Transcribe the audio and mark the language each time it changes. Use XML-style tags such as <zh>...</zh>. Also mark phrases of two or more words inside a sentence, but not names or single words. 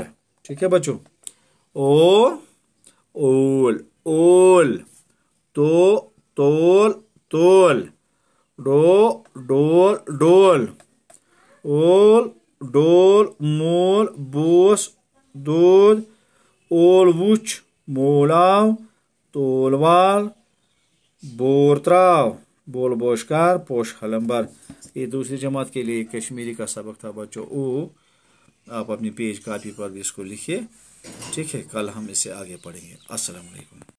<hi>ठीक है बच्चों।</hi> <ks>ओ ओल ओल तो तोल तोल, डोल डोल, ओल डोल, मोल बोस दूध, ओल वुच मोल आव, तोल वाल, बोर त्राव, बोल बोशकार, पोश हलम्बर।</ks> <hi>ये दूसरी जमात के लिए कश्मीरी का सबक था बच्चों। आप अपनी पेज कॉपी पर भी इसको लिखिए, ठीक है। कल हम इससे आगे पढ़ेंगे।</hi> <ar>السلام عليكم.</ar>